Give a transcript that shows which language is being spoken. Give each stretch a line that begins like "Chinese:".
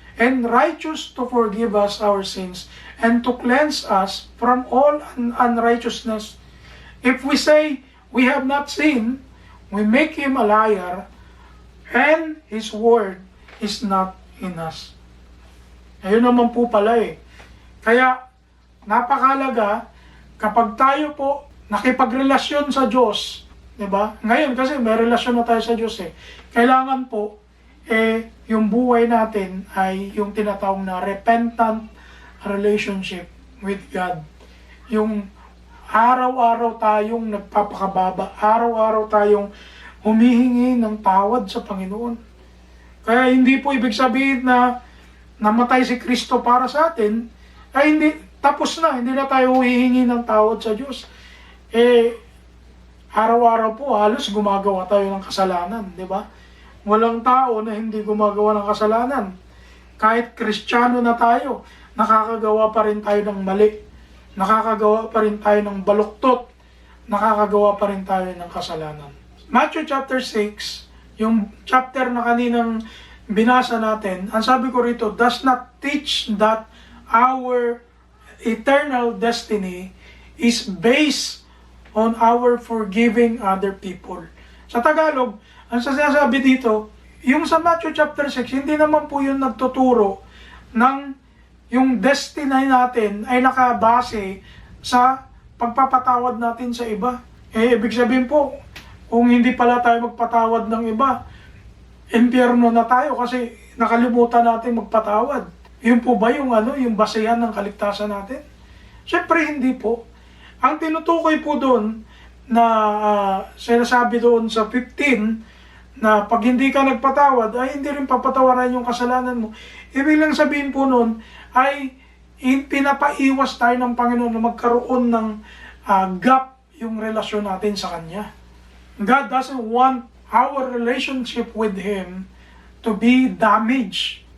English: and righteous to forgive us our sins, and to cleanse us from all unrighteousness. If we say we have not sinned, we make him a liar, and his word is not in us.
Filipino: Ayun naman po pala eh. Kaya, napakalaga kapag tayo po nakipagrelasyon sa Diyos, di ba? Ngayon kasi may relasyon na tayo sa Diyos eh. Kailangan po, yung buhay natin ay yung tinatawag na
English: repentant relationship with God.
Filipino: Yung araw-araw tayong nagpapakababa, araw-araw tayong humihingi ng tawad sa Panginoon. Kaya hindi po ibig sabihin na namatay si Kristo para sa atin, ay hindi, tapos na, hindi na tayo hihingi ng tawad sa Diyos. Araw-araw po halos gumagawa tayo ng kasalanan, di ba? Walang tao na hindi gumagawa ng kasalanan. Kahit Kristiyano na tayo, nakakagawa pa rin tayo ng mali. Nakakagawa pa rin tayo ng baluktot. Nakakagawa pa rin tayo ng kasalanan.
English: Matthew chapter 6,
Filipino: yung chapter na kaninang binasa natin, ang sabi ko rito,
English: does not teach that our eternal destiny is based on our forgiving other people.
Filipino: Sa Tagalog, ang sinasabi dito, yung sa Matthew chapter 6, hindi naman po yun nagtuturo ng yung destiny natin ay nakabase sa pagpapatawad natin sa iba. Ibig sabihin po, kung hindi pala tayo magpatawad ng iba, impyerno na tayo kasi nakalimutan natin magpatawad. Yun po ba yung yung basehan ng kaligtasan natin? Siyempre hindi po. Ang tinutukoy po doon na sinasabi doon sa 15 na pag hindi ka nagpatawad ay hindi rin papatawaran yung kasalanan mo. Ibig lang sabihin po noon ay pinapaiwas tayo ng Panginoon na magkaroon ng gap yung relasyon natin sa Kanya.
English: God doesn't want our relationship with Him to be damaged.